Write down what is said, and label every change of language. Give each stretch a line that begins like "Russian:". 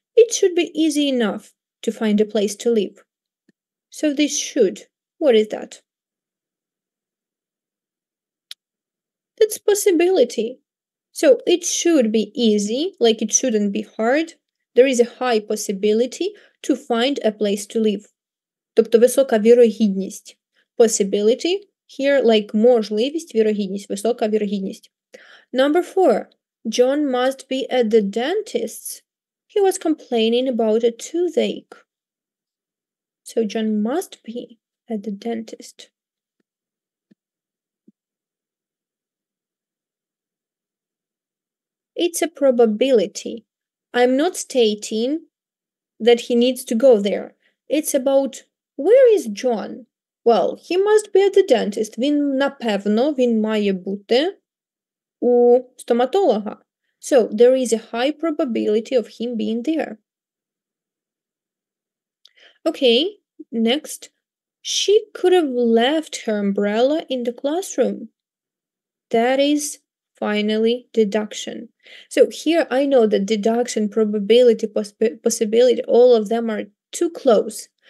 English: It should be easy enough to find a place to live. So this should, what is that? That's possibility. So it should be easy, like it shouldn't be hard. There is a high possibility to find a place to live.
Ukrainian: Тобто висока вірогідність.
English: Possibility, here like
Ukrainian: можливість, вірогідність, висока вірогідність.
English: Number four, John must be at the dentist's. He was complaining about a toothache. So John must be at the dentist. It's a probability. I'm not stating that he needs to go there. It's about where is John? Well, he must be at the dentist.
Ukrainian: Він, напевно, він має бути у стоматолога.
English: So there is a high probability of him being there. Okay, next. She could have left her umbrella in the classroom. That is finally deduction. So here I know that deduction, probability, possibility, all of them are too close.